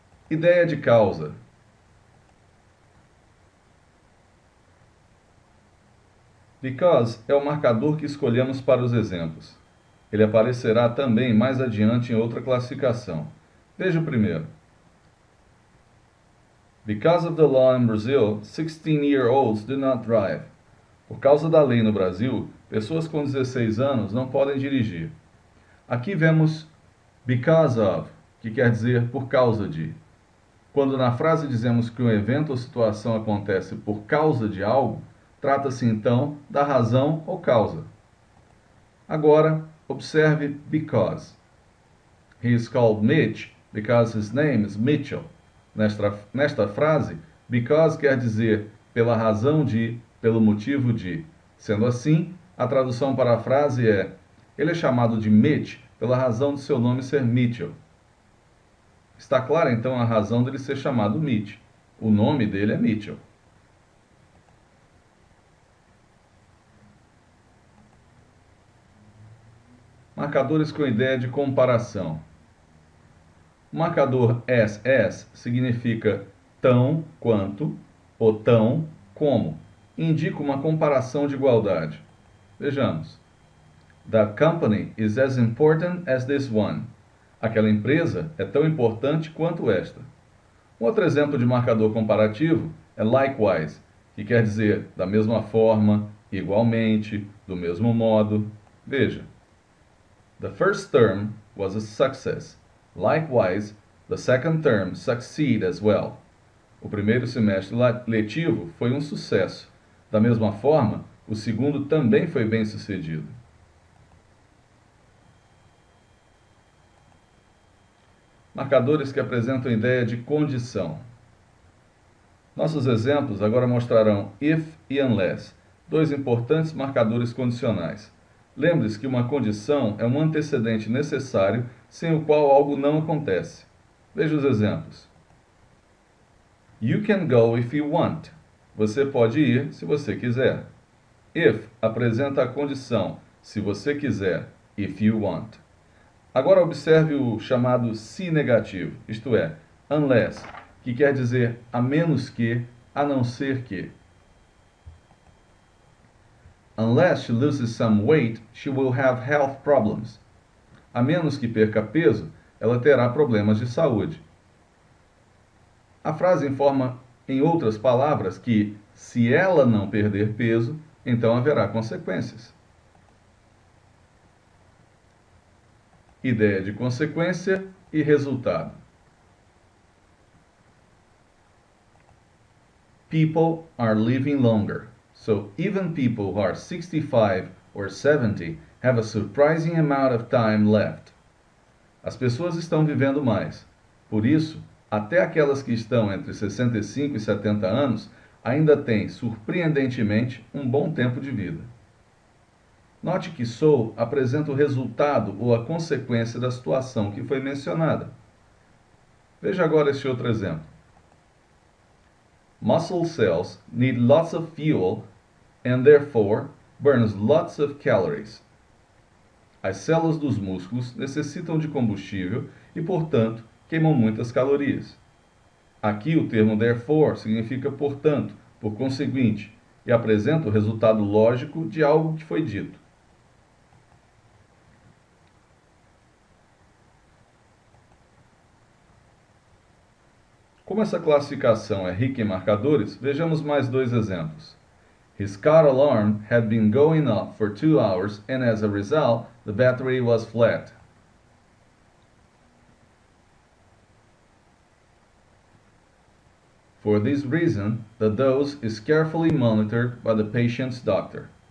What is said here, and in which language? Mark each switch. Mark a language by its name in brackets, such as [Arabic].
[Portuguese] Ideia de causa. Because é o marcador que escolhemos para os exemplos. Ele aparecerá também mais adiante em outra classificação. Veja o primeiro. [English] Because of the law in Brazil, 16-year-olds do not drive. [Portuguese] Por causa da lei no Brasil, pessoas com 16 anos não podem dirigir. Aqui vemos because of, que quer dizer por causa de. Quando na frase dizemos que um evento ou situação acontece por causa de algo, trata-se então da razão ou causa. Agora, observe because. [English] He is called Mitch because his name is Mitchell. [Portuguese] Nesta frase, because quer dizer pela razão de, pelo motivo de. Sendo assim, a tradução para a frase é: ele é chamado de Mitch pela razão de seu nome ser Mitchell. Está clara então a razão dele ser chamado Mitch. O nome dele é Mitchell. Marcadores com ideia de comparação. O marcador as significa tão quanto ou tão como. Indica uma comparação de igualdade. Vejamos. [English] That company is as important as this one. [Portuguese] Aquela empresa é tão importante quanto esta. Um outro exemplo de marcador comparativo é likewise, que quer dizer da mesma forma, igualmente, do mesmo modo. Veja. [English] The first term was a success. Likewise, the second term succeeded as well. [Portuguese] O primeiro semestre letivo foi um sucesso. Da mesma forma, o segundo também foi bem sucedido. Marcadores que apresentam ideia de condição. Nossos exemplos agora mostrarão if e unless, dois importantes marcadores condicionais. Lembre-se que uma condição é um antecedente necessário sem o qual algo não acontece. Veja os exemplos. [English] You can go if you want. [Portuguese] Você pode ir se você quiser. If apresenta a condição se você quiser, [English] if you want. [Portuguese] Agora observe o chamado se negativo, isto é, unless, que quer dizer a menos que, a não ser que. [English] Unless she loses some weight, she will have health problems. [Portuguese] A menos que perca peso, ela terá problemas de saúde. A frase informa, em outras palavras, que se ela não perder peso, então haverá consequências. Ideia de consequência e resultado. [English] People are living longer. So even people who are 65 or 70 have a surprising amount of time left. [Portuguese] As pessoas estão vivendo mais. Por isso, até aquelas que estão entre 65 e 70 anos ainda têm, surpreendentemente, um bom tempo de vida. Note que so apresenta o resultado ou a consequência da situação que foi mencionada. Veja agora este outro exemplo. [English] Muscle cells need lots of fuel and therefore burns lots of calories. [Portuguese] As células dos músculos necessitam de combustível e, portanto, queimam muitas calorias. Aqui o termo therefore significa portanto, por conseguinte, e apresenta o resultado lógico de algo que foi dito. Como essa classificação é rica em marcadores, vejamos mais dois exemplos. [English] His car alarm had been going off for 2 hours and as a result, the battery was flat. For this reason, the dose is carefully monitored by the patient's doctor.